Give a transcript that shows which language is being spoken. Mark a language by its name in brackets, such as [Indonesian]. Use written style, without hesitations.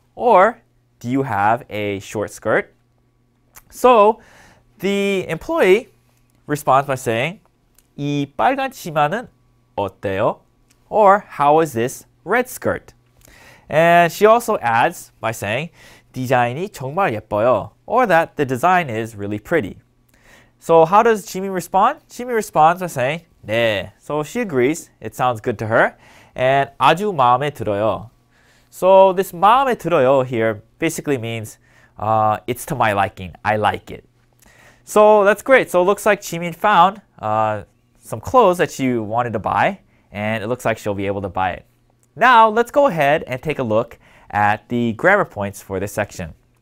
[English] Or, do you have a short skirt? So the employee responds by saying, [Korean] 이 빨간 치마는 어때요? [English] Or, how is this red skirt? And she also adds by saying, [Korean] 디자인이 정말 예뻐요. [English] Or that the design is really pretty. So how does Jimin respond? Jimin responds by saying, 네. So she agrees. It sounds good to her. [Korean] And 아주 마음에 들어요. [English] So this [Korean] 마음에 들어요 [English] here basically means it's to my liking. I like it. So that's great. So it looks like Jimin found some clothes that she wanted to buy, and it looks like she'll be able to buy it. Now let's go ahead and take a look at the grammar points for this section.